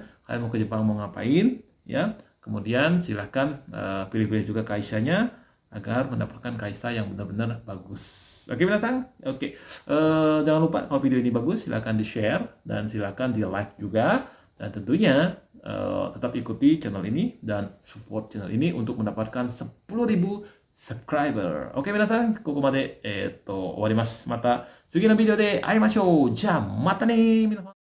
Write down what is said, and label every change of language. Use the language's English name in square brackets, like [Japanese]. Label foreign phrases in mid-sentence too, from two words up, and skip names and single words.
[Indonesian] Kalian mau ke Jepang mau ngapain, ya? Kemudian silahkan pilih-pilih juga kaisanya agar mendapatkan kaisa yang benar-benar bagus. Oke, minasang? Oke. Jangan lupa kalau video ini bagus, silahkan di-share dan silahkan di-like juga. Dan tentunya tetap ikuti channel ini dan support channel ini untuk mendapatkan 10.000 subscriber. Oke, [Japanese] minasan, ここまで終わります。また次のビデオで会いましょう。じゃあ、またね、皆さん。